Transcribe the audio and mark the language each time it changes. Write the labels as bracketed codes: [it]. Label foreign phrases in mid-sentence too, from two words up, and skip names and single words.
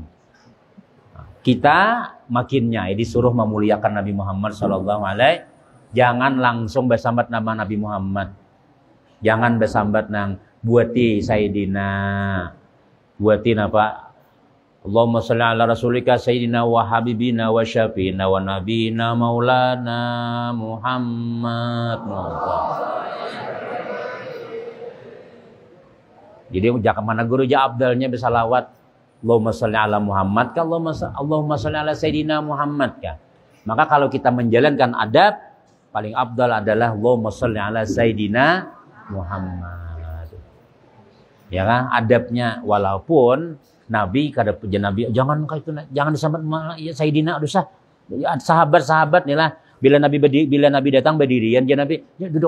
[bjn] Kita makinnya disuruh memuliakan Nabi Muhammad SAW. Jangan langsung bersambat nama Nabi Muhammad. Jangan bersambat nang buati Sayyidina. Buati apa? [ar] اللهم صل على رسولك سيدنا وحبيبنا وشفيعنا ونبينا مولانا محمد. [bjn] Jadi jangan mana guru abdalnya bersalawat [ar] اللهم صل على محمد [bjn] ka [ar] اللهم صل على سيدنا محمد [bjn] ka. Maka kalau kita menjalankan adab, paling abdal adalah [ar] اللهم صل على سيدنا محمد. [bjn] Ya kan? Adabnya walaupun Nabi kada punya Nabi jangan kayak itu, jangan disambut ya Sayyidina dosa. Ya, sahabat-sahabat nih lah. Bila Nabi datang berdirian, dia Nabi ya, duduk.